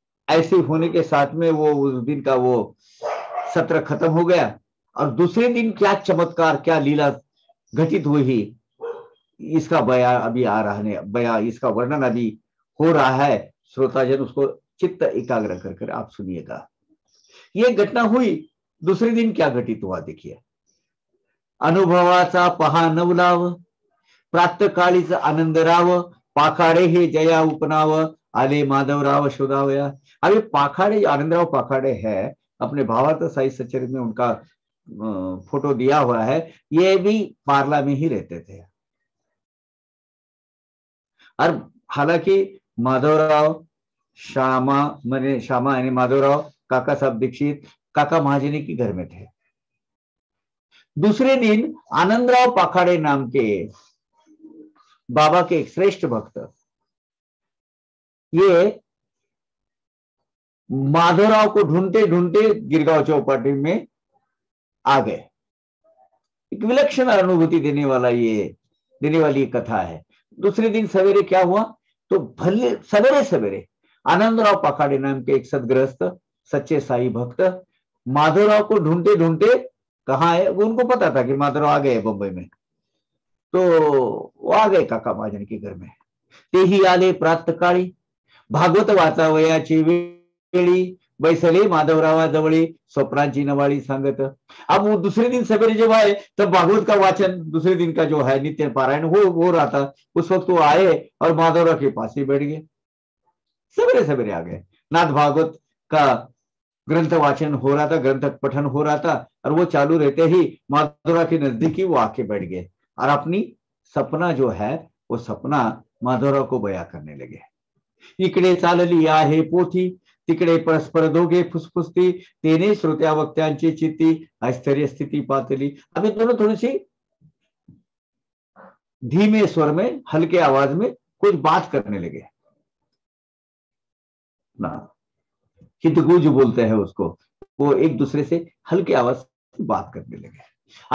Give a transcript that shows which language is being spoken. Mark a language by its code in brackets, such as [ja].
[hi] ऐसे होने के साथ में वो उस दिन का वो सत्र खत्म हो गया, और दूसरे दिन क्या चमत्कार, क्या लीला घटित हुई, इसका बयान अभी आ रहा है, इसका वर्णन अभी हो रहा है। श्रोताजन उसको चित्त एकाग्र कर आप सुनिएगा। ये घटना हुई, दूसरे दिन क्या घटित हुआ देखिए। [mr] अनुभवाचा पहा नवलाव, प्रातःकाळीच आनंदराव, पाखाडे हे जया उपनाव, आले माधवराव शोधावया। [hi] अभी पाखाड़े, आनंदराव पाखाड़े है, अपने भावार्थ साहित्य सचरित में उनका फोटो दिया हुआ है। ये भी पार्ला में ही रहते थे। और हालांकि माधवराव श्यामा यानी माधवराव काका साहब दीक्षित काका महाजनी के घर में थे। दूसरे दिन आनंदराव पाखाड़े नाम के बाबा के एक श्रेष्ठ भक्त, ये माधवराव को ढूंढते ढूंढते गिरगांव चौपाटी में आ गए। एक विलक्षण अनुभूति देने वाली ये कथा है। दूसरे दिन सवेरे क्या हुआ, तो भले सवेरे सवेरे आनंदराव पाखाड़े नाम के एक सदगृहस्थ सच्चे साई भक्त माधवराव को ढूंढते ढूंढते कहाँ है, वो उनको पता था कि माधवराव आ गए बंबई में, तो वो आ गए काका महाजन के घर में। [mr] तेही आले प्रातकाळी भागवत वाचावयाची वेळी बैसले माधवरावाजवळी स्वप्नांची नवाळी सांगत। [hi] अब वो दूसरे दिन सवेरे जब आए तब भागवत का वाचन दूसरे दिन का जो है नित्य पारायण हो रहा था। उस वक्त वो आए और माधवराव के पास ही बैठ गए, सवेरे सवेरे आ गए। नाथ भागवत का ग्रंथ वाचन हो रहा था, ग्रंथ पठन हो रहा था, और वो चालू रहते ही माधवराव के नजदीक ही वो आके बैठ गए और अपनी सपना जो है वो सपना माधवराव को बयां करने लगे। [mr] इकडे चालली आहे पोथी, तिकडे परस्पर दोघे फुसफुसती, तेने श्रोत्या वक्त्यांची चित्ती आश्चर्य स्थिति पातली। [hi] अभी दोनों थोड़ी सी धीमे स्वर में हल्के आवाज में कुछ बात करने लगे ना, हितगुज बोलते हैं उसको, वो एक दूसरे से हल्के आवाज से बात करने लगे।